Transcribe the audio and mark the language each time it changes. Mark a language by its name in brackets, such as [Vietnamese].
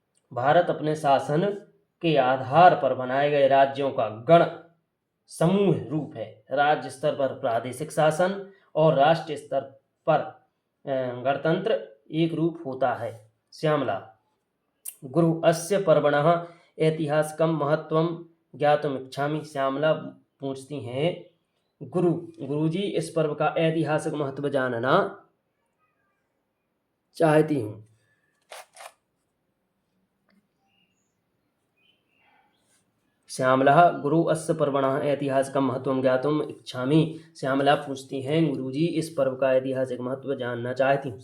[Hindi] भारत अपने शासन के आधार पर बनाए गए राज्यों का गण समूह रूप है। राज्य स्तर पर प्रादेशिक शासन और राष्ट्रीय स्तर पर गणतंत्र एक रूप होता है। [Sanskrit] श्यामला गुरु अस्य पर्वणः ऐतिहासिकं महत्वं ज्ञातुमिच्छामि। [Hindi] श्यामला पूछती हैं, गुरुजी इस पर्व का ऐतिहासिक महत्व जानना चाहती हूँ। [Sanskrit] श्यामला गुरु अस्य पर्वणः ऐतिहासिकं महत्वं ज्ञातुम इच्छामि। [Hindi] श्यामला पूछती हैं, गुरुजी इस पर्व का ऐतिहासिक महत्व जानना चाहती हूँ।